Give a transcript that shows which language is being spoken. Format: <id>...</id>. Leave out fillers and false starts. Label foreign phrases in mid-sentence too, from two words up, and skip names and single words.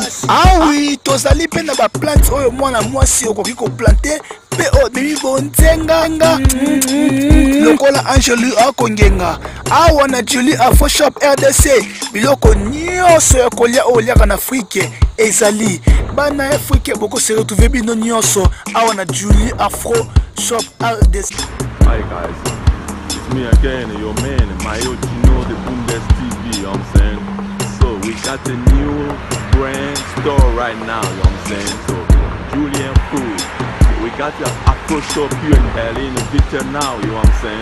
<ln>Ah oui, tozali pe na ba plante oyo mwana mwasi okoki koplante pe obimi bonzenganga lokola Angelu akongenga. Awa na Julie Afroshop RDC biloko nyonso ya kolia oliaka na Afrique ezali bana Afrique boko</ln> <fr>se retrouver</fr> <ln>bino nyonso awa na Julie Afroshop RDC.</ln> <en>Hi guys, it's me again, your man, my wittenau, the Bundes TV, you know what I'm saying? So we got a new brand store right now, you know what I'm saying? So Julian Food. We got your Afroshop here in Berlin, in Wittenau, you know what I'm saying?</en>